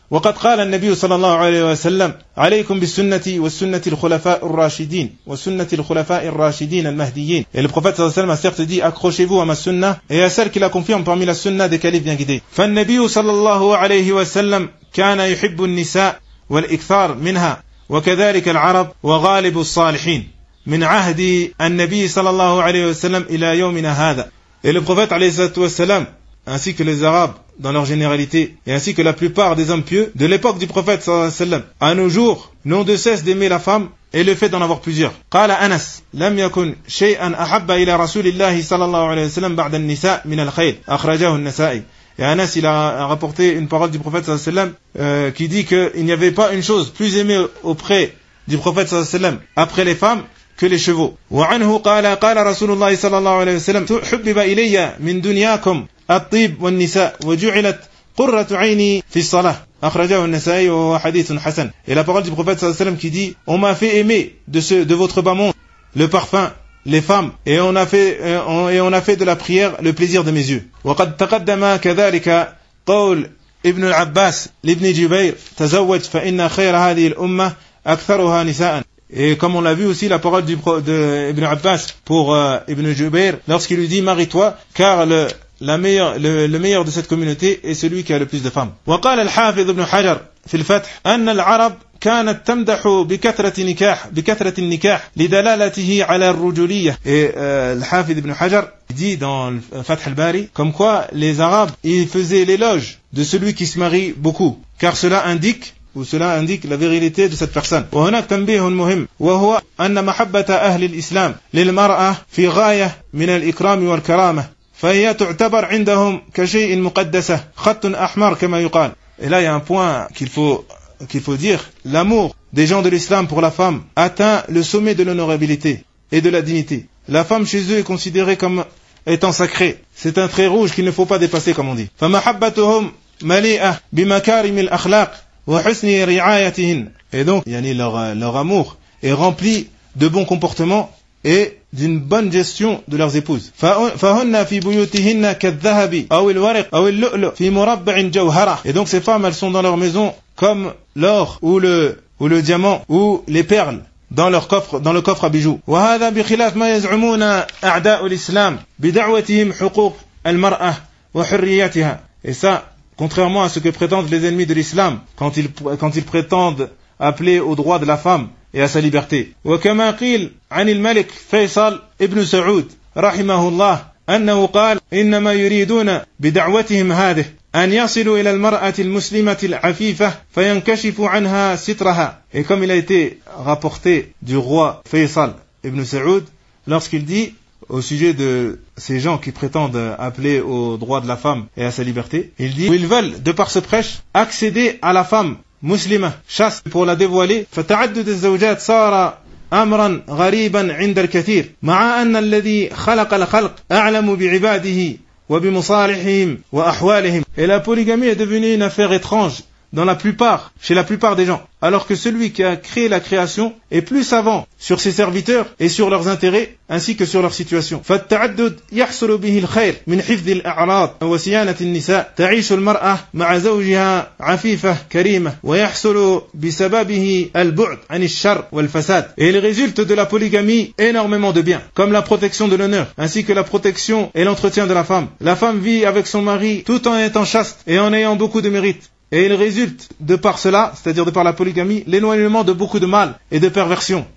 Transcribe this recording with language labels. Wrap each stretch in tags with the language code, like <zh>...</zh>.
<ar>وقد قال النبي صلى الله عليه وسلم عليكم بسنتي وسنة الخلفاء الراشدين وسنة الخلفاء الراشدين المهديين.</ar> <fr>Et le prophète</fr> <ar>صلى الله عليه وسلم</ar> <fr>a certes dit accrochez-vous à ma sunna et à celle qui la confirme parmi la sunna des califes bien guidés.</fr> <ar>فالنبي صلى الله عليه وسلم كان يحب النساء والإكثار منها وكذلك العرب وغالب الصالحين من عهد النبي صلى الله عليه وسلم إلى يومنا هذا.</ar> <fr>Et le prophète alayhi salam, ainsi que les Arabes dans leur généralité, et ainsi que la plupart des hommes pieux de l'époque du prophète salam, à nos jours, n'ont de cesse d'aimer la femme et le fait d'en avoir plusieurs.</fr> <ar>قال أنس لم يكن شيئا أحب إلى رسول الله صلى الله عليه وسلم بعد النساء من الخيل أخرجه النسائي.</ar> <fr>Et Anas, il a rapporté une parole du prophète salam qui dit qu'il n'y avait pas une chose plus aimée auprès du prophète salam après les femmes que les chevaux.</fr> <ar>وعنه قال قال رسول الله صلى الله عليه وسلم تحبب إلي من دنياكم الطيب والنساء وجعلت قرة عيني في الصلاة أخرجه النسائي وهو حديث حسن.</ar> <fr>Et la parole du prophète</fr> <ar>صلى الله عليه وسلم</ar> <fr>qui dit on m'a fait aimer de votre bas monde le parfum, les femmes, et on a fait de la prière le plaisir de mes yeux.</fr> <ar>وقد تقدم كذلك قول ابن العباس لابن جبير تزوج فإن خير هذه الأمة أكثرها نساء.</ar> <fr>Et comme on l'a vu aussi, la parole d'Ibn Abbas pour Ibn Jubair, lorsqu'il lui dit « Marie-toi, car le meilleur de cette communauté est celui qui a le plus de femmes. »</fr> <ar>وقال الحافظ ابن حجر في الفتح أن العرب كانت تمدح بكثرة النكاح لدلالته على الرجولية.</ar> <fr>Et الحافظ ابن حجر dit dans Fath al-Bari, comme quoi les Arabes, ils faisaient l'éloge de celui qui se marie beaucoup, car cela indique la virilité de cette personne.</fr> <ar>وهناك تنبيه مهم وهو أن محبة أهل الإسلام للمرأة في غاية من الإكرام والكرامة فهي تعتبر عندهم كشيء مقدس خط أحمر كما يقال.</ar> <fr>Et là, il y a un point qu'il faut dire. L'amour des gens de l'islam pour la femme atteint le sommet de l'honorabilité et de la dignité. La femme chez eux est considérée comme étant sacrée. C'est un trait rouge qu'il ne faut pas dépasser, comme on dit.</fr> <ar>فمحبتهم مليئة بمكارم الأخلاق وحسن رعايتهن.</ar> <fr>Et donc, yani leur amour est rempli de bons comportements et d'une bonne gestion de leurs épouses.</fr> <ar>فهن في بيوتهن كالذهب أو الورق أو اللؤلؤ في مربع جوهرة.</ar> <fr>Et donc, ces femmes, elles sont dans leur maison comme l'or ou le diamant ou les perles dans le coffre à bijoux.</fr> <ar>وهذا بخلاف ما يزعمون أعداء الإسلام بدعوتهم حقوق المرأة وحريتها.</ar> <fr>Et ça, contrairement à ce que prétendent les ennemis de l'islam, quand ils prétendent appeler au droit de la femme et à sa liberté.</fr> <ar>وكما قيل عن الملك فيصل ابن سعود رحمه الله أنه قال إنما يريدون بدعوتهم هذه أن يصلوا إلى المرأة المسلمة العفيفة فينكشفوا عنها سترها.</ar> <fr>Et comme il a été rapporté du roi Faisal ibn Saoud, lorsqu'il dit au sujet de ces gens qui prétendent appeler au droit de la femme et à sa liberté, il dit, ils veulent, de par ce prêche, accéder à la femme musulmane, chaste, pour la dévoiler.</fr> <ar>فتعدد الزوجات صار أمرا غريبا عند الكثير مع أن الذي خلق الخلق أعلم بعباده وبمصالحهم وأحوالهم.</ar> <fr>Et la polygamie est devenue une affaire étrange chez la plupart des gens, alors que celui qui a créé la création est plus savant sur ses serviteurs et sur leurs intérêts ainsi que sur leur situation.</fr> <ar>فالتعدد يحصل به الخير من حفظ الأعراض وصيانة النساء تعيش المرأة مع زوجها عفيفة كريمة ويحصل بسببه البعد عن الشر والفساد.</ar> <fr>Et il résulte de la polygamie énormément de biens, comme la protection de l'honneur ainsi que la protection et l'entretien de la femme. La femme vit avec son mari tout en étant chaste et en ayant beaucoup de mérite. Et il résulte de par cela, c'est-à-dire de par la polygamie, l'éloignement de beaucoup de mal et de perversion.</fr>